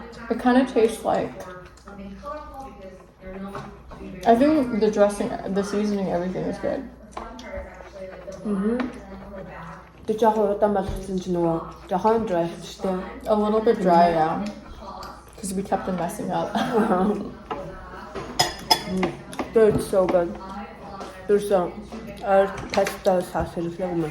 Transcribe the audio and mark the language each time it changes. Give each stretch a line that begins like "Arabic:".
English: It kind of tastes like, I think the dressing, the seasoning, everything is good.
Mongolian: Тэг жоохон удаан болгосон ч нөгөө жоохон dry шүү дээ.
English: A little bit dry, yeah. Because we kept on messing up. Dude, it's so good. There's a pesto sauce in the